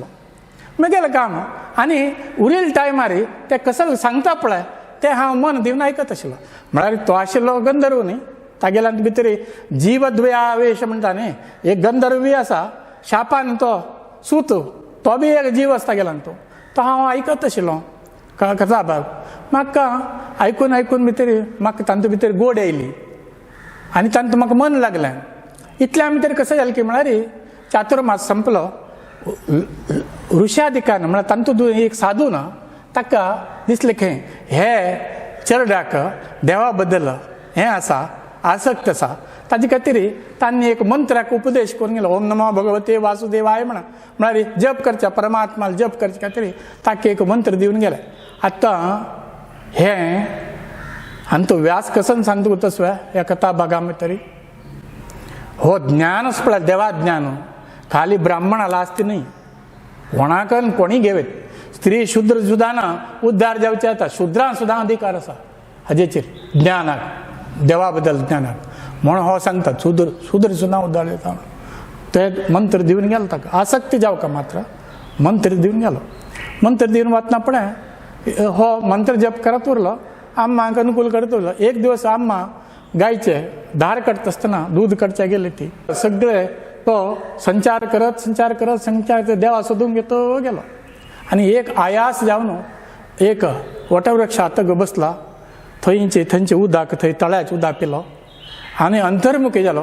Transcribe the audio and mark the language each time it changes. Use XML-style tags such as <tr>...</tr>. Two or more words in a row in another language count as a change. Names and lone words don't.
<kok>म्हगेलें काम आनी उरिल्ल्या टायमार ते कसं सांगता पळय ते हांव मन दिवन आयकत आशिल्लो म्हळ्यार तो आशिल्लो गंधर्व न्ही तागेल्या भितर जीवद्वयावेश म्हणटा न्ही एक गंधर्व बी आसा शापान तो सूत तो बी एक जीव आसा तागेल्यान तो हांव आयकत आशिल्लो कथा भाग म्हाका आयकून भितर म्हाका तांचे भितर गोड येयली आनी तांत म्हाका मन लागलें इतल्या भितर कशें जालें की म्हळ्यार चातुर्मास संपलो ऋषादिकान म्हळ्यार तांतूं एक साधू ना ताका दिसलें की हे चेडवाक देवा बद्दल हें आसा आसक्त आसा ताजे खातीर तांणी एक मंत्राक उपदेश करून गेलो</kok> <sa>ओम नमो भगवते वासुदेवाय</sa> <kok>म्हळ्यार जप करच्या परमात्माला जप करचे खातीर ताका एक मंत्र दिवन गेले आतां हें आनी तो व्यास कसन सांगता तसो ह्या कथा भागा भितर हो ज्ञानच पळय देवा ज्ञान खाली ब्राह्मणाला आसता न्ही कोणाकन कोणी घेवेत स्त्री शुद्र सुद्दां ना उद्धार जावचे जाता शुद्रांक सुद्दां अधिकार आसा हाजेचेर ज्ञानाक देवा बद्दल ज्ञानाक म्हणून हो सांगता शुद्र सुद्दां उद्धार जाता ते मंत्र दिवन गेलो ताका आसक्ती जावका मात्र मंत्र दिवन गेलो. मंत्र दिवन वतना फुडें हो मंत्र जप करत उरलो. आम्माक अनुकूल करत उरलो. एक दिवस आम्मा गायचे धार काडटा आसतना दूध काडचे गेले ती सगळे तो संचार करत देवा सोदूंक येतो गेलो. आनी एक आयास जावन एक वटवृक्षा आतां बसला. थंयचे उदक थंय तळ्याचें उदक पिलो आनी अंतर्मुखी जालो.</kok>